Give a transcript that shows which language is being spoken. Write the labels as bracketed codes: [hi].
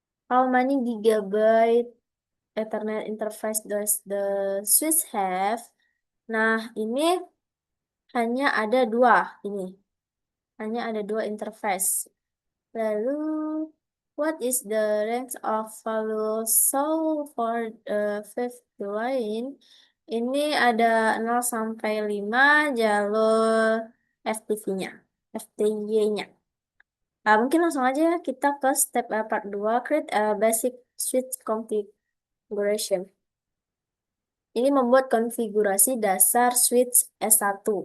[en] How many gigabyte Ethernet interface does the switch have? [id] Nah, ini hanya ada dua ini. Hanya ada dua interface. [en] Lalu, what is the range of value so for the fifth line? [id] Ini ada 0 sampai 5 jalur FTV-nya, FTY-nya. Nah, mungkin langsung aja kita ke [en] step part 2, create a basic switch configuration. [id] Ini membuat konfigurasi dasar switch S1.